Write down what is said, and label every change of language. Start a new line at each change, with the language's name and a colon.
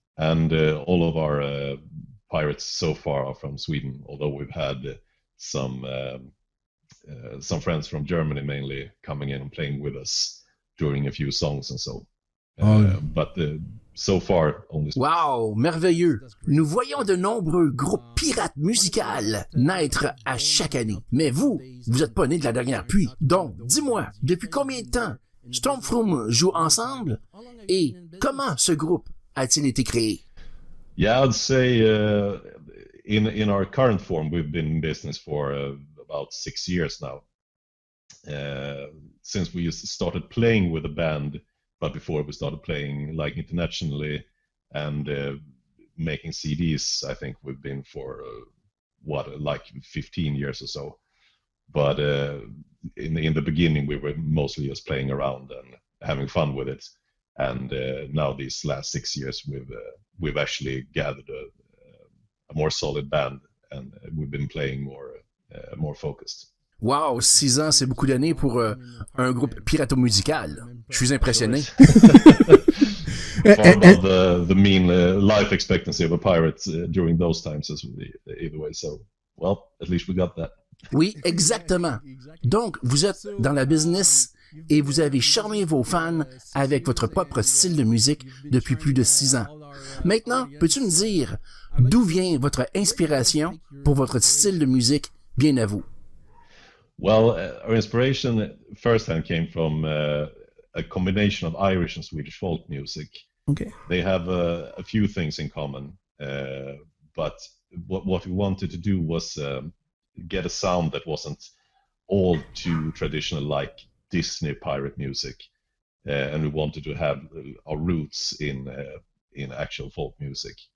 English: And all of our pirates so far are from Sweden, although we've had some friends from Germany mainly coming in and playing with us during a few songs and so. But so far, only...
French: Wow, merveilleux! Nous voyons de nombreux groupes pirates musicales naître à chaque année. Mais vous êtes pas né de la dernière pluie. Donc, dis-moi, depuis combien de temps Stormfrom joue ensemble et comment ce groupe a-t-il été créé?
English: Yeah, I'd say in our current form, we've been in business for about 6 years now. Since we started playing with a band, but before we started playing like internationally and making CDs, I think we've been for like 15 years or so. But in the beginning, we were mostly just playing around and having fun with it. And now these last 6 years, we've actually gathered a more solid band, and we've been playing more focused.
French: Wow, 6 ans, c'est beaucoup d'années pour un groupe pirato-musical. Je suis impressionné.
English: Far above the mean life expectancy of a pirate during those times, either way. So, well, at least we got that.
French: Oui, exactement. Donc, vous êtes dans la business et vous avez charmé vos fans avec votre propre style de musique depuis plus de 6 ans. Maintenant, peux-tu me dire d'où vient votre inspiration pour votre style de musique bien à vous?
English: Well, our inspiration firsthand came from a combination of Irish and Swedish folk music. Okay. They have a few things in common, but what we wanted to do was get a sound that wasn't all too traditional, like Disney pirate music, and we wanted to have our roots in actual folk music.